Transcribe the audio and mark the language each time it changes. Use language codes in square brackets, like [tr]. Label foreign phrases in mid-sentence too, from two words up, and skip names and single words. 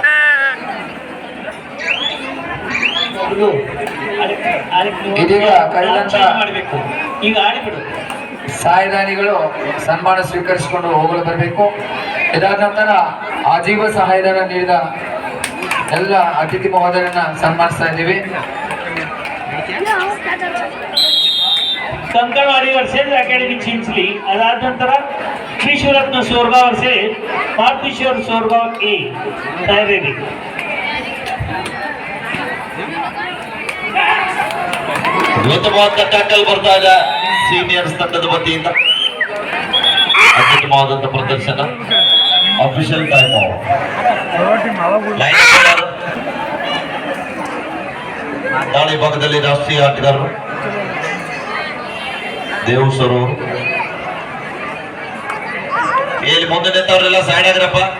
[kn] ಇದೀಗ ಕಳೆದಂತ ಈಗ ಆಡಿಬಿಡು. ಸಹಾಯದಾನಿಗಳು ಸನ್ಮಾನ ಸ್ವೀಕರಿಸಿಕೊಂಡು ಹೋಗಲು ಬರಬೇಕು. ಇದಾದ ನಂತರ ಆಜೀವ ಸಹಾಯಧನ ನೀಡಿದ ಎಲ್ಲ ಅತಿಥಿ ಮಹೋದಯರನ್ನ ಸನ್ಮಾನಿಸ್ತಾ ಇದ್ದೀವಿ. [mr] कंकणवाडी वर्सेस अकॅडमी चिंचली. अदाद नंतर श्री शिवरत्न सोरगाव वर्सेस मारुतीश्वर सोरगाव ए तयारी. [kn] ಅದ್ಭುತವಾದ ಟ್ಯಾಕಲ್ ಬರ್ತಾ ಇದೆ ಸೀನಿಯರ್ಸ್ ತಂಡದ ವತಿಯಿಂದ. ಅತ್ಯುತ್ತಮವಾದಂತ ಪ್ರದರ್ಶನ. [en] official time [kn] ದಾಳಿ ಭಾಗದಲ್ಲಿ ರಾಷ್ಟ್ರೀಯ ಆಟಗಾರರು ದೇವಸರು ಇಲ್ಲಿ ಮುಂದೆ ನಿಂತವರೆಲ್ಲ ಸೈಡ್ ಆಗ್ರಪ್ಪ.